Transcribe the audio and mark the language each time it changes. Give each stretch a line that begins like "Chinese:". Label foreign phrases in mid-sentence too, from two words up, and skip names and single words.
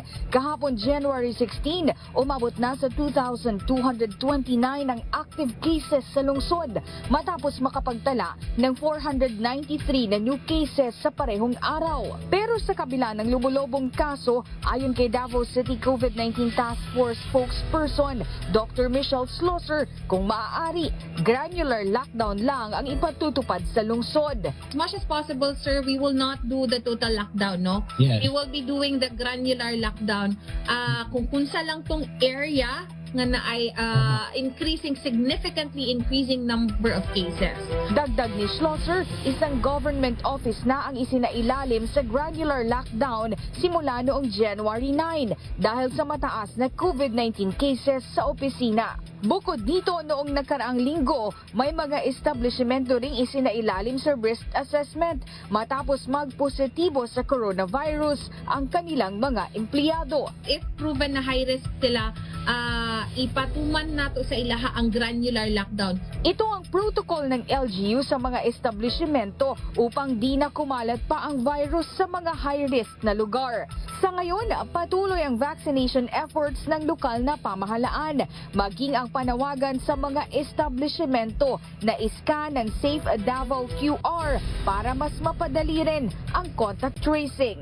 Filipino: Kahapon January 16, umabot na sa 2,229 ang active cases sa lungsod matapos makapagtala ng 493 na
English: new cases
Filipino: sa parehong araw. Pero sa kabila ng lumulobong kaso, ayon kay Davao City COVID-19 Task Force spokesperson Dr. Michelle Schlosser, kung maaari,
English: granular lockdown
Filipino: lang ang ipatutupad sa lungsod.
English: As much as possible, sir, we will not do the total lockdown, no? Yes. We will be doing the granular lockdown.
Cebuano: Kung kunsa lang tong area nga na ay
English: significantly increasing number of cases.
Filipino: Dagdag ni Schlosser, isang government office na ang isinailalim sa
English: granular lockdown
Filipino: simula noong January 9 dahil sa mataas na
English: COVID-19 cases
Filipino: sa opisina. Bukod dito, noong nakaraang linggo, may mga establishmento ring isinailalim sa
English: risk assessment
Filipino: matapos magpositibo sa coronavirus ang kanilang mga empleyado.
English: If proven
Cebuano: na
English: high risk
Cebuano: sila, ipatuman nato sa ilaha ang
English: granular lockdown.
Filipino: Ito ang protocol ng LGU sa mga establishmento upang di na kumalat pa ang virus sa mga high-risk na lugar. Sa ngayon, patuloy ang
English: vaccination efforts
Filipino: ng lokal na pamahalaan, maging ang panawagan sa mga establishmento na iskan ng Safe Davao QR para mas mapadali rin ang
English: contact tracing.